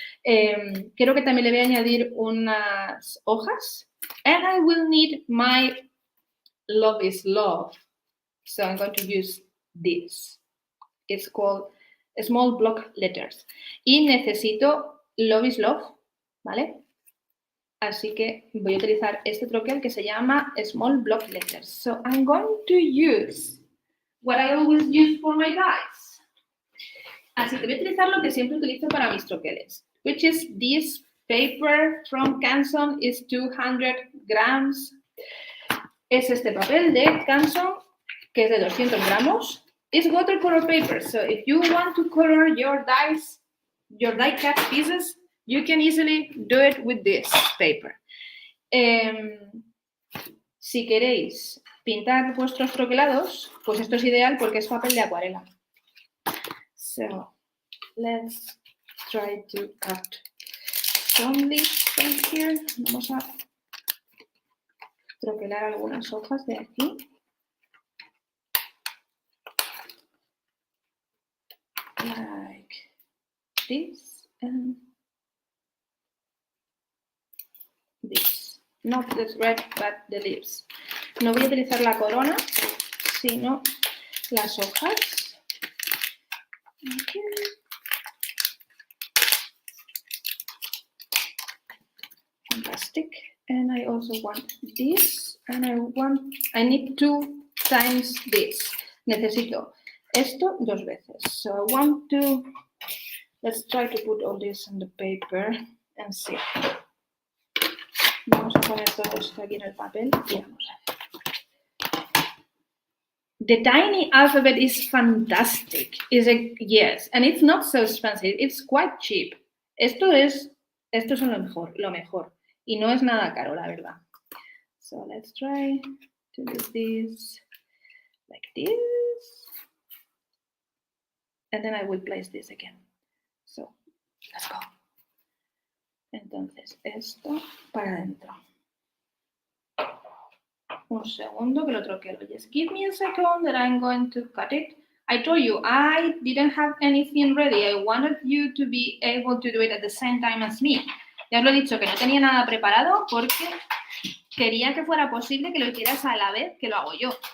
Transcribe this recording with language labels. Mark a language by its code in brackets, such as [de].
[es] Quiero que también le voy a añadir unas hojas. [en] And I will need my love is love. So I'm going to use this. It's called small block letters. [es] Y necesito love is love, ¿vale? Así que voy a utilizar este troquel que se llama small block letters. [en] So I'm going to use what I always use for my dies. [es] Así que voy a utilizar lo que siempre utilizo para mis troqueles, [en] which is this paper from Canson, is 200 grams. [es] Es este papel de Canson, que es de 200 gramos. [en] It's watercolor paper, so if you want to color your dies, your die cut pieces, you can easily do it with this paper. [es] Si queréis pintar vuestros troquelados, pues esto es ideal porque es papel de acuarela. [en] So, let's try to cut some leaves from here. [es] Vamos a troquelar algunas hojas de aquí. [en] Like this and this. Not the red, but the leaves. [es] No voy a utilizar la corona, sino las hojas. [en] Okay. Fantastic. And I also want this, and I need 2 times this. [es] Necesito esto 2 veces. [en] So I want to, let's try to put all this on the paper and see. [es] Vamos a poner todo esto aquí en el papel y vamos a ver. [en] The tiny alphabet is fantastic. Yes, and it's not so expensive. It's quite cheap. [es] Esto es lo mejor. Y no es nada caro, la verdad. [en] So let's try to do this like this. And then I will place this again. So, let's go. [es] Entonces, esto para adentro. Un segundo que lo troquelo. [en] Just give me a second that I'm going to cut it. I told you, I didn't have anything ready. I wanted you to be able to do it at the same time as me. [es] Ya os lo he dicho, que no tenía nada preparado porque quería que fuera posible que lo hicieras a la vez que lo hago yo.